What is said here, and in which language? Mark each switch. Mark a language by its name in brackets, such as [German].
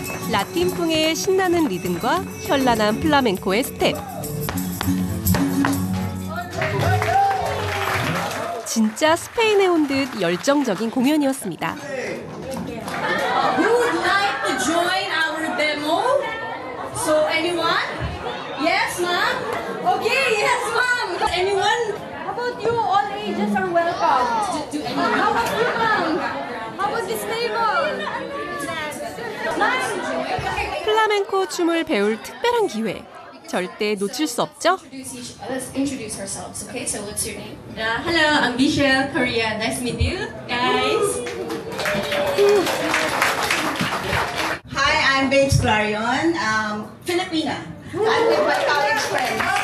[Korean] 라틴풍의 신나는 리듬과 현란한 플라멘코의 스텝. 진짜 스페인에 온 듯 열정적인 공연이었습니다. [English] You would like to join our demo? So anyone? Yes, ma'am? Okay, yes, ma'am. Anyone? How about you? All ages are welcome. Do anyone? How about you, ma'am? How about this table? Ma'am? [Korean] 플라멘코 춤을 배울 특별한 기회. 절대 놓칠 수 없죠? [English] Let's introduce ourselves, okay? So what's your name? Hello, I'm Michelle, Korea. Nice to meet you, guys. Hi, I'm Babes Clarion, Filipina. I'm with my college friends.